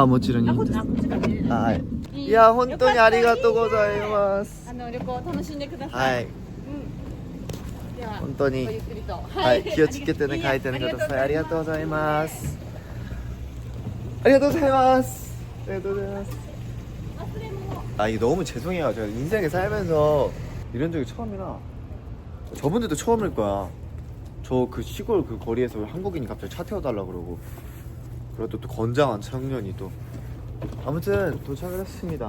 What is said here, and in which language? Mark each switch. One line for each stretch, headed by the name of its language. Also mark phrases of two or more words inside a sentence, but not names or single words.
Japanese: もちろんいいです。はい。いや本当にありがとうございます。旅行楽しんでください。はい。では本当にごゆっくりと。気をつけてね帰ってねください。ありがとうございます。ありがとうございます。ありがとうございます。
Korean: 이게 너무 죄송해요. 제가 인생에 살면서 이런 적이 처음이라 저분들도 처음일 거야. 저 그 시골 그 거리에서 한국인이 갑자기 차 태워달라고 그러고 그리고 또 건장한 청년이 또 아무튼 도착을 했습니다.